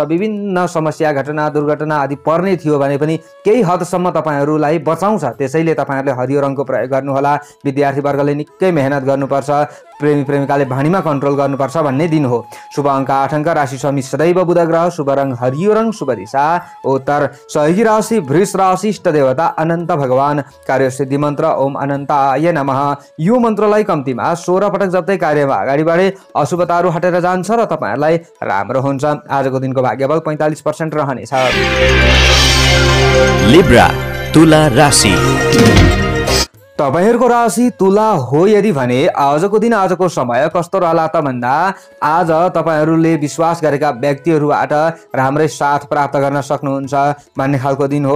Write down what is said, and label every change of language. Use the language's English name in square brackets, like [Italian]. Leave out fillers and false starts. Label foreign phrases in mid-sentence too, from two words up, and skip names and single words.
[Nepali] विभिन्न समस्या घटना दुर्घटना आदि पर्ने थियो भने पनि केही हदसम्म तपाईँहरूलाई बचाउँछ। त्यसैले तपाईँहरूले हरियो रङको प्रयोग गर्नुहोला। विद्यार्थी वर्गले निकै मेहनत गर्नुपर्छ, प्रेमी प्रेमिकाले भाँडीमा कन्ट्रोल गर्नुपर्छ भन्ने दिन हो। शुभ अङ्क 8 अङ्क, राशि स्वामी सदैव बुध ग्रह, शुभ रङ हरियो रङ, शुभ दिशा उत्तर, सहयोगी राशि वृष राशि, इष्ट देवता अनन्त भगवान, कार्य सिद्धि मन्त्र [Sanskrit] ओम अनन्ताय नमः। [Nepali] यो मन्त्रलाई कम्तीमा 16 पटक जप्दै कार्यमा अगाडि बढे अशुभताहरू हटेर जान्छ र तपाईँहरूलाई राम्रो हुन्छ। आजको दिनको भाग्यबल 45% रहनेछ। लिब्रा तुला राशि। तपाईहरूको राशि तुला हो यदि भने आजको दिन आजको समय कस्तो रहला त भन्दा आज तपाईहरूले विश्वास गरेका व्यक्तिहरूबाट राम्रै साथ प्राप्त गर्न सक्नुहुन्छ भन्ने खालको दिन हो।